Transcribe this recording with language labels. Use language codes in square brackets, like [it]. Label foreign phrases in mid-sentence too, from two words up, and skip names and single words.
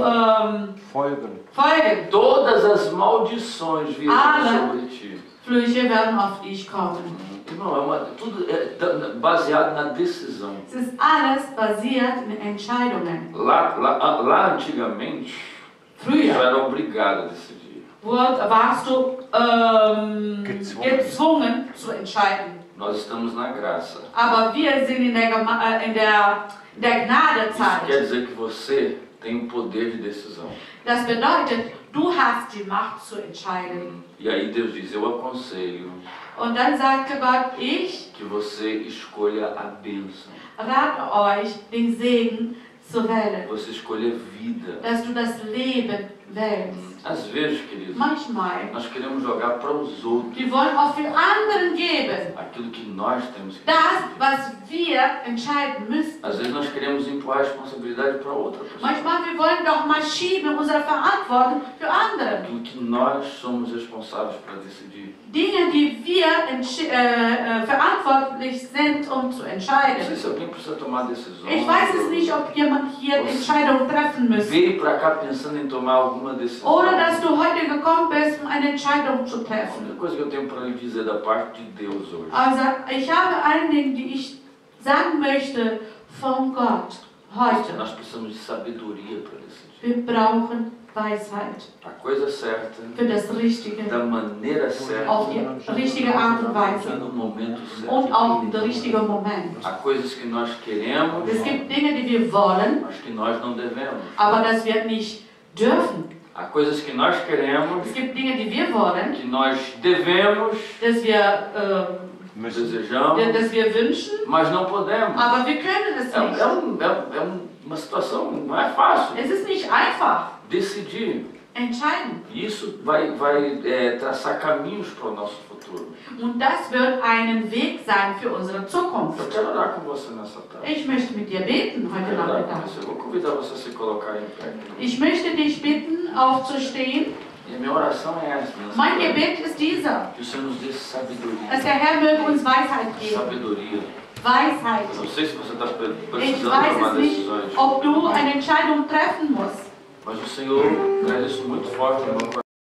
[de] Folgen. folgen, [pt] todas as maldições virão Ala. sobre ti. [de] Flüche werden auf dich kommen. [pt] Irmão, tudo é baseado na decisão. [de] Es ist alles basiert in Entscheidungen. [pt] Lá antigamente, [de] Früher [pt] eu era obrigado a decidir. [de] warst du gezwungen zu entscheiden. [pt] Nós estamos na graça. [de] Aber wir sind in der [pt] Isso quer [de] Gnadezeit. [pt] dizer que você tem o poder de decisão. [de] Das bedeutet, du hast die Macht zu entscheiden. [pt] E aí Deus diz, eu aconselho [de] Und dann sagte Gott, ich [pt] que você escolha a bênção. [de] rate euch, den Segen zu wählen. [pt] Você escolha vida. [de] Dass du das Leben wählst. [pt] Às vezes, queridos, [de] Manchmal, [pt] nós queremos jogar para os outros [de] wir wollen auch für anderen geben. [pt] aquilo que nós temos que [de] Das, [pt] decidir. [de] was wir entscheiden müssen. [pt] Às vezes nós queremos empurrar a responsabilidade para outra pessoa. [de] Manchmal, wir wollen doch mal schieben unsere Verantwortung für andere. [pt] Aquilo que nós somos responsáveis para decidir. [de] Dinge, die wir verantwortlich sind, um zu [pt] Não sei [de] entscheiden. [pt] se alguém precisa tomar decisão. [de] Ich weiß es nicht, ob jemand hier Entscheidungen treffen muss. [pt] Veio para cá pensando em tomar alguma decisão. [de] Oder dass du heute gekommen bist, um eine Entscheidung zu [pt] A [de] treffen. [pt] única coisa que eu tenho para lhe dizer da parte de Deus hoje [de] Also, ich habe ein Ding, die ich sagen möchte von Gott heute. [pt] nós precisamos de sabedoria para decidir. [de] Wir brauchen Weisheit [pt] A coisa certa, [de] für das Richtige, [pt] da maneira certa, [de] auf die richtige Art und [pt] e [de] Weise [pt] no momento [de] und auch [pt] certo. [de] der richtige Moment. [pt] Há coisas que nós queremos, [de] Es gibt Dinge, die wir wollen, [pt] mas que nós não devemos. [de] aber das wir nicht dürfen. [pt] Há coisas que nós queremos, [de] Es gibt Dinge, die wir wollen, [pt] que nós devemos, [de] dass wir [pt] desejamos, [de] wünschen, [pt] mas não podemos. [de] aber wir können es nicht. [pt] Uma situação, não é fácil. [de] Es ist nicht einfach. [pt] Decidir. [de] Entscheiden. [pt] E isso vai traçar caminhos para o nosso futuro. [de] Und das wird einen Weg sein für unsere [pt] Eu [de] Zukunft. [pt] quero orar com você nessa tarde. [de] Ich möchte mit dir beten heute [pt] Quero orar com [de] Nachmittag. [pt] você. Eu vou convidar você a se colocar em pé. [de] Ich möchte dich bitten, aufzustehen. [pt] E a minha oração é essa. nessa [de] Mein [pt] tarde. [de] Gebet ist dieser, [pt] Que o Senhor nos dê sabedoria. [de] dass der Herr möge uns Weisheit geben. [pt] Sabedoria. [de] Weisheit. [pt] Eu não sei se você está [de] Ich [pt] precisando [de] weiß [pt] tomar [de] es nicht, [pt] decisões, [de] ob du eine Entscheidung treffen musst. [pt] mas o Senhor traz isso muito forte no meu coração.